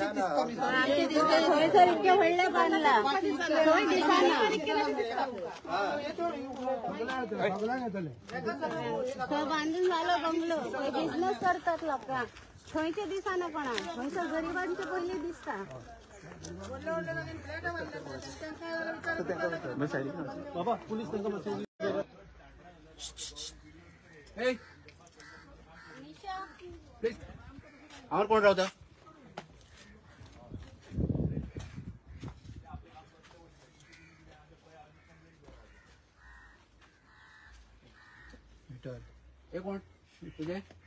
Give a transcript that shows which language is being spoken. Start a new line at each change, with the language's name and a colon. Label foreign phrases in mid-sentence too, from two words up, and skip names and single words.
Konkani: थंयसर इतके व्हडले बांधला थंय दिसना थंय बांधून झालो बंगलो थंय बिझनेस करतात लोक थंयचे दिसना कोणा थंयसर गरिबांचे पयली दिसता. बाबा पोलीस त्यांना बसवली. हांवर कोण रावता. हे कोण तुझे.